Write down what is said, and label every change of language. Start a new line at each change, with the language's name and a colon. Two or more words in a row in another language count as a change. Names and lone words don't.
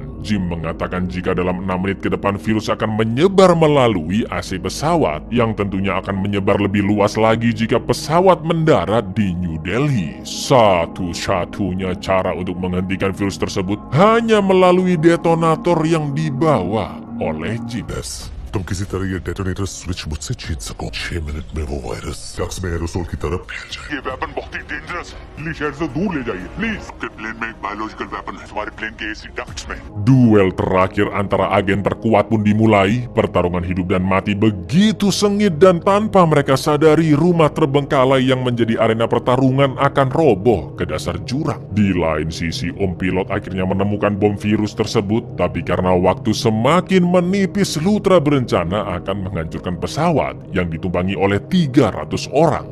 Indonesian: Jim mengatakan jika dalam 6 menit ke depan virus akan menyebar melalui AC pesawat, yang tentunya akan menyebar lebih luas lagi jika pesawat mendarat di New Delhi. Satu-satunya cara untuk menghentikan virus tersebut hanya melalui detonator yang dibawa oleh Jim.
Hindi: तुम किसी तरह ये डेटोनेटर स्विच मुझसे छीन सको। 6 मिनट में वो वायरस डक्स में एरोसोल की तरफ फैल जाए। ये वेपन बहुत ही डेंजरस है, प्लीज शहर से दूर ले जाइए प्लीज। आपके प्लेन में एक
English: biological weapon
Hindi: है, हमारे प्लेन के
English: AC ducts
Hindi: में।
Indonesian: Duel terakhir antara agen terkuat pun dimulai. Pertarungan hidup dan mati begitu sengit dan tanpa mereka sadari rumah terbengkalai yang menjadi arena pertarungan akan roboh ke dasar jurang. Di lain sisi, Om Pilot akhirnya menemukan bom virus tersebut, tapi karena waktu semakin menipis, Lutra berencana akan menghancurkan pesawat yang ditumpangi oleh 300 orang.